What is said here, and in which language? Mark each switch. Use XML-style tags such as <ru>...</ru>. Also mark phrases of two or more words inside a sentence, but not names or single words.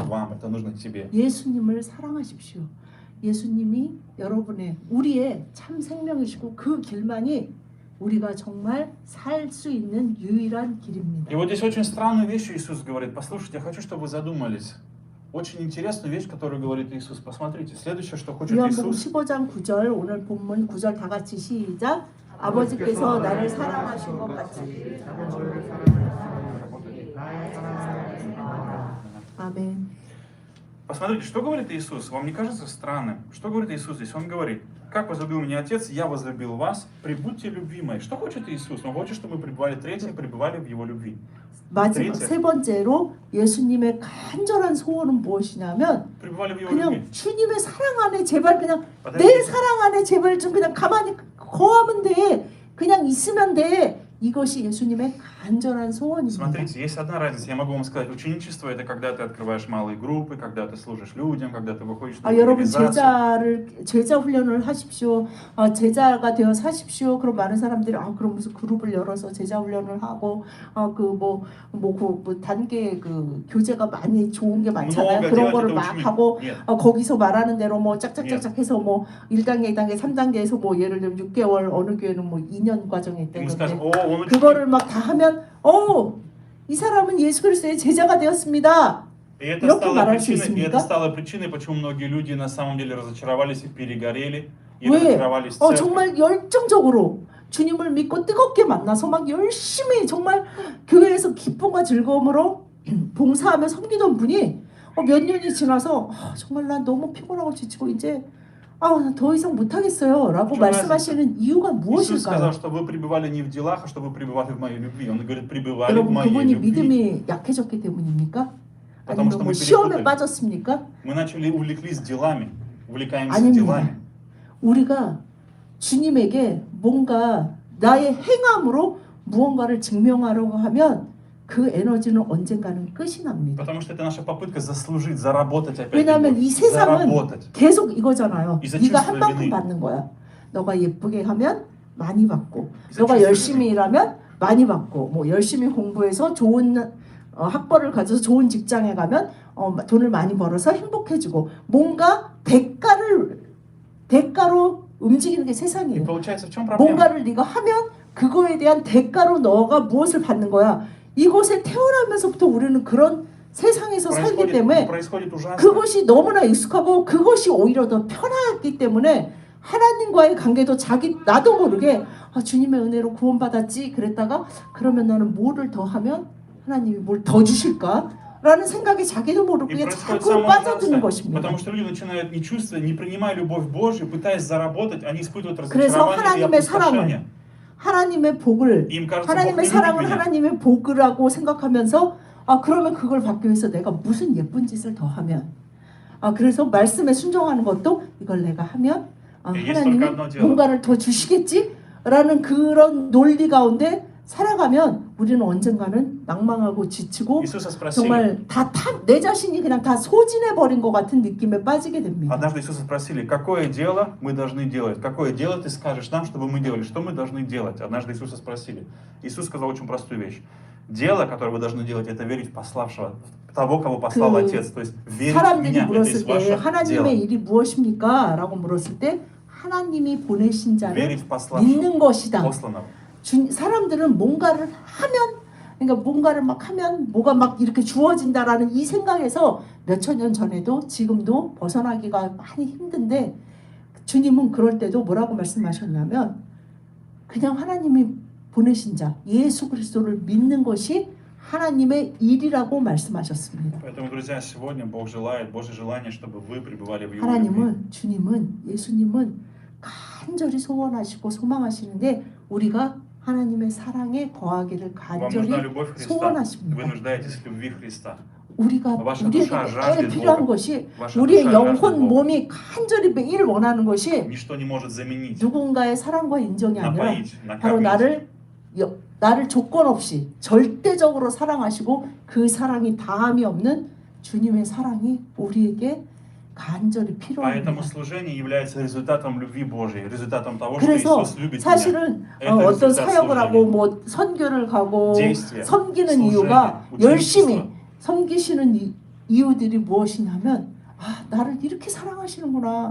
<ru>нужно вам, это нужно тебе.</ru> <ko>예수님을 사랑하십시오. 예수님이 우리의 참 생명이시고 그 길만이 우리가 정말 살 수 있는 유일한 길입니다.</ko> <ru>И вот здесь очень странную вещь Иисус говорит. Послушайте, я хочу, чтобы вы задумались. Очень интересную вещь, которую говорит Иисус. Посмотрите, следующее, что хочет</ru> <ko>요한복음</ko> <ru>Иисус.</ru> <ko>15장 9절 오늘 본문 9절 다 같이 시작. 아버지께서 나를 사랑하신 것 같이 아멘.</ko> <ru>Посмотрите, что говорит Иисус. Вам не кажется странным? Что говорит Иисус здесь? Он говорит, как возлюбил меня Отец, я возлюбил вас, прибудьте в любви моей. Что хочет Иисус? Он хочет, чтобы мы пребывали, третье, пребывали в Его любви.</ru> <ko>마지막 세 번째로 예수님의 간절한 소원은 무엇이냐면</ko> <ru>Пребывали в Его</ru> <ko>그냥</ko> <ru>любви.</ru> <ko>주님의 사랑 안에 제발 그냥 내</ko> <ru>Подождите.</ru> <ko>사랑 안에 제발 좀 그냥 가만히 거하면 돼. 그냥 있으면 돼. 이것이 예수님의 간절한 소원입니다.</ko> <ru>Смотрите, есть одна разница. Я могу вам сказать, ученичество это когда ты открываешь малые группы, когда ты служишь людям, когда ты выходишь на</ru> <ko>여러분</ko> <ru>евангелизацию.</ru> <ko>제자 훈련을 하십시오. 제자가 되어 사십시오. 그럼 많은 사람들이 그럼 무슨 그룹을 열어서 제자 훈련을 하고 그 단계 그 교재가 많이 좋은 게 많잖아요.</ko> <ru>много</ru> <ko>그런</ko> <ru>делать</ru> <ko>거를</ko> <ru>это</ru> <ko>막</ko> <ru>ученик.</ru> <ko>하고</ko> <ru>Нет.</ru> <ko>거기서 말하는 대로 뭐 짝짝짝짝 해서 뭐 1단계, 2단계, 3단계에서 뭐 예를 들면 6개월 어느 교회는 뭐 2년 과정이</ko> <ru>И мы скажем,</ru> <ko>있다는데</ko> <ru>о, он ученик.</ru> <ko>그거를 막 다 하면 이 사람은 예수 그리스도의 제자가 되었습니다.</ko> <ru>И это</ru> <ko>이렇게</ko> <ru>стало</ru> <ko>말할 수</ko> <ru>причиной,</ru> <ko>있습니까?</ko> <ru>почему многие люди на самом деле разочаровались и перегорели, и</ru> <ko>왜?</ko> <ru>разочаровались в церкви.</ru> <ko>정말 열정적으로 주님을 믿고 뜨겁게 만나서 막 열심히 정말 교회에서 기쁨과 즐거움으로 봉사하며 섬기던 분이 몇 년이 지나서 정말 난 너무 피곤하고 지치고 이제 아, 더 이상 못하겠어요 라고 좀 말씀하시는 이유가</ko> <ru>Иисус сказал,</ru> <ko>무엇일까요?</ko> <ru>что вы пребывали не в делах, а чтобы пребывали в моей любви. Он говорит, пребывали в</ru> <ko>여러분</ko> <ru>моей</ru> <ko>그분이</ko> <ru>любви.</ru> <ko>믿음이 약해졌기 때문입니까?</ko> <ru>Потому</ru> <ko>아니면</ko> <ru>что</ru> <ko>뭐</ko> <ru>мы</ru> <ko>시험에</ko> <ru>перепутали.</ru> <ko>빠졌습니까?</ko> <ru>Мы начали увлеклись делами, увлекаемся</ru> <ko>아닙니다.</ko> <ru>делами.</ru> <ko>우리가 주님에게 뭔가 나의 행함으로 무언가를 증명하려고 하면 그 에너지는 언젠가는 끝이 납니다.</ko> <ru>Потому что это наша попытка заслужить, заработать опять</ru> <ko>왜냐하면</ko> <ru>любовь.</ru> <ko>이 세상은</ko> <ru>Заработать.</ru> <ko>계속 이거잖아요. 이제 네가</ko> <ru>чувство</ru> <ko>한 만큼</ko> <ru>вины.</ru> <ko>받는 거야. 너가 예쁘게 하면 많이 받고, 이제 너가</ko> <ru>чувство</ru> <ko>열심히</ko> <ru>вины.</ru> <ko>일하면 많이 받고, 뭐 열심히 공부해서 좋은 학벌을 가져서 좋은 직장에 가면 돈을 많이 벌어서 행복해지고, 뭔가 대가로 움직이는 게</ko> <ru>И</ru> <ko>세상이에요.</ko> <ru>получается, в чем проблема?</ru> <ko>뭔가를 네가 하면 그거에 대한 대가로 너가 무엇을 받는 거야. 이곳에 태어나면서부터 우리는 그런 세상에서 살기 때문에</ko> <ru>происходит ужасно.</ru> <ko>그것이 너무나 익숙하고 그것이 오히려 더 편하기 때문에 하나님과의 관계도 나도 모르게 주님의 은혜로 구원받았지 그랬다가 그러면 나는 뭐를 더 하면 하나님이 뭘 더 주실까? 라는 생각에 자기도</ko> <ru>И</ru> <ko>모르게</ko> <ru>происходит</ru> <ko>자꾸</ko> <ru>самое</ru> <ko>빠져드는</ko> <ru>ужасное,</ru> <ko>것입니다.</ko> <ru>потому что люди начинают, не чувствуя, не принимая любовь Божью, пытаясь заработать, они испытывают</ru> <ko>그래서</ko> <ru>разочарование и</ru> <ko>하나님의</ko> <ru>опустошение.</ru> <ko>사랑을 하나님의 복을</ko> <ru>Им кажется, Бог</ru> <ko>하나님의</ko> <ru>не любит</ru> <ko>사랑을</ko> <ru>меня.</ru> <ko>하나님의 복이라고 생각하면서 그러면 그걸 받기 위해서 내가 무슨 예쁜 짓을 더 하면 그래서 말씀에 순종하는 것도 이걸 내가 하면 하나님이 뭔가를 더 주시겠지라는 그런 논리 가운데 살아가면 우리는 언젠가는 낭망하고 지치고</ko> <ru>Иисуса спросили,</ru> <ko>정말 내 자신이 그냥 다 소진해 버린 것 같은 느낌에 빠지게 됩니다.</ko> <ru>однажды Иисуса спросили, какое дело мы должны делать? Какое дело ты скажешь нам, чтобы мы делали? Что мы должны делать? Однажды Иисуса спросили. Иисус сказал очень простую вещь. Дело, которое вы должны делать, это верить в пославшего, того, кого послал Отец. То есть верить в</ru> <ko>사람들이</ko> <ru>меня. Это</ru> <ko>물었을</ko> <ru>есть</ru> <ko>때</ko> <ru>ваше</ru> <ko>하나님의</ko> <ru>дело.</ru> <ko>일이 무엇입니까? 라고 물었을 때 하나님이 보내신 자를</ko> <ru>Верить в пославшего,</ru> <ko>믿는 것이다.</ko> <ru>посланного.</ru> <ko>사람들은 뭔가를 하면 그러니까 뭔가를 막 하면 뭐가 막 이렇게 주어진다라는 이 생각에서 몇천 년 전에도 지금도 벗어나기가 많이 힘든데 주님은 그럴 때도 뭐라고 말씀하셨냐면 그냥 하나님이 보내신 자 예수 그리스도를 믿는 것이 하나님의 일이라고 말씀하셨습니다.</ko> <ru>Поэтому, друзья, сегодня Бог желает, Божье желание, чтобы вы пребывали в Его любви.</ru> <ko>하나님은 주님은 예수님은 간절히 소원하시고 소망하시는데 우리가 하나님의 사랑에 거하기를</ko> <ru>Вам</ru> <ko>간절히</ko> <ru>нужна любовь Христа. Вы</ru> <ko>소원하십니다.</ko> <ru>нуждаетесь в любви Христа.</ru> <ko>우리에게</ko> <ru>душа</ru> <ko>매일</ko> <ru>жаждет</ru> <ko>필요한</ko> <ru>Бога.</ru> <ko>것이</ko> <ru>Ваша</ru> <ko>우리의</ko> <ru>душа</ru> <ko>영혼</ko> <ru>жаждет Бога.</ru> <ko>몸이 간절히 매일 원하는 것이</ko> <ru>Ничто не может заменить,</ru> <ko>누군가의 사랑과 인정이 아니라</ko> <ru>напоить,</ru> <ko>바로</ko> <ru>накормить.</ru> <ko>나를 조건 없이 절대적으로 사랑하시고 그 사랑이 다함이 없는 주님의 사랑이 우리에게 간절히</ko> <ru>Поэтому</ru> <ko>필요합니다.</ko> <ru>служение является результатом любви Божьей, результатом того, что</ru> <ko>그래서</ko> <ru>Иисус любит меня.</ru> <ko>사실은</ko> <ru>Это</ru> <ko>어떤</ko> <ru>результат</ru> <ko>사역을 하고</ko> <ru>служения.</ru> <ko>뭐 선교를 가고</ko> <ru>действия,</ru> <ko>섬기는</ko> <ru>служение,</ru> <ko>이유가</ko> <ru>ученичество.</ru> <ko>열심히 섬기시는 이유들이 무엇이냐면 나를 이렇게 사랑하시는구나.</ko>